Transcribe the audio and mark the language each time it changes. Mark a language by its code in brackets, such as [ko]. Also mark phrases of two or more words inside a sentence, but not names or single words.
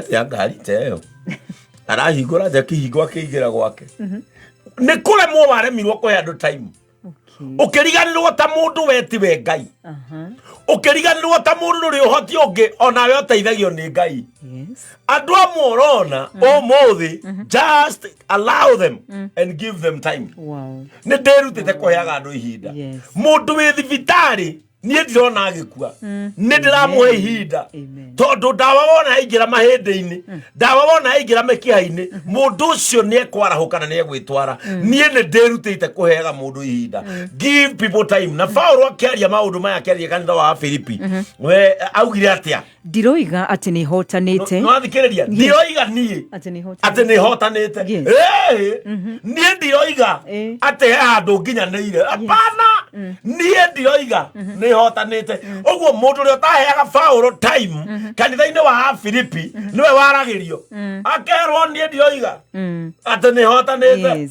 [ki] atia ngari teyo arahingura nja kihingo akiigira gwake ni kuremwo waremirwo kuhe andu time ukiriganirwo ta mundu wetiwe Ngai ukiriganirwo ta mundu ri uhoti ungi onawe uteithagio ni Ngai andu amorona umuthi [en] just allow them and give them time [ki] ni ndirutite kuheaga andu ihinda mundu wi thibitari nie ndirona agikua ni ndiramuhe ihinda tondu ndawa wona aingira mahindi-ini ndawa wona aingira mekiha-ini mundu ucio ni ekwarahuka na ni egwitwara nie ni ndirutite kuheaga mundu ihinda [en] give people time [ki] na Paulo akiaria maundu maya akiaria kanitha wa Filipi we augire atia ndiroiga ati ni hotanite no athikiriria ndiroiga nie ati ni hotanite nie ndiroiga ati he handu nginyanire apana nie ndiroiga ni hotanite uguo mundu ri utaheaga Paulo time kanitha-ini wa Filipi niwe waragirio akerwo nie ndiroiga ati ni hotanite